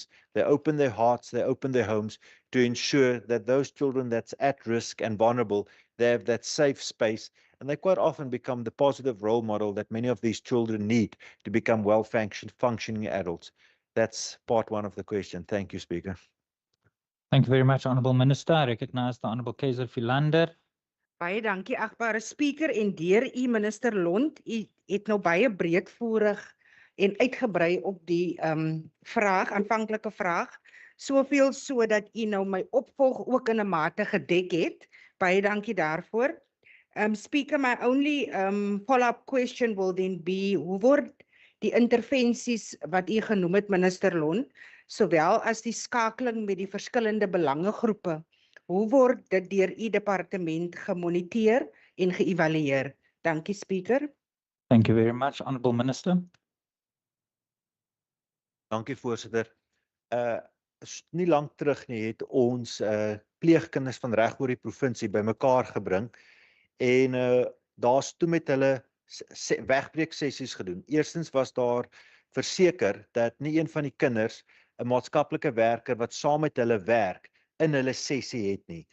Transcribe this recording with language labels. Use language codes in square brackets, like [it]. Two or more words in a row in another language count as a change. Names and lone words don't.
[en] They open their hearts, they open their homes to ensure that those children that's at risk and vulnerable, they have that safe space, and they quite often become the positive role model that many of these children need to become functioning adults. That's part one of the question. Thank you, Speaker. Thank you very much, Honourable Minister. I recognize the Honourable Kaiser Philander. [af] Baie dankie, agbare speaker, en deur u minister Lond, u het nou baie breedvoerig en uitgebrei op die vraag, aanvanklike vraag, soveel sodat u nou my opvolg ook in 'n mate gedek het. Baie dankie daarvoor. [en] Speaker, my only follow-up question will then be, [af] hoe word die intervensies wat u genoem het, minister Lond, sowel as die skakeling met die verskillende belangegroepe, hoe word dit deur u departement gemoniteer en geëvalueer? Dankie, speaker. [en] Thank you very much, Honourable Minister. [af] Dankie voorsitter. Nie lank terug nie het ons pleegkinders van reg oor die provinsie bymekaar gebring en daar's toe met hulle wegbreek sessies gedoen. Eerstens was daar verseker dat nie een van die kinders 'n maatskaplike werker wat saam met hulle werk in hulle sessie het nie.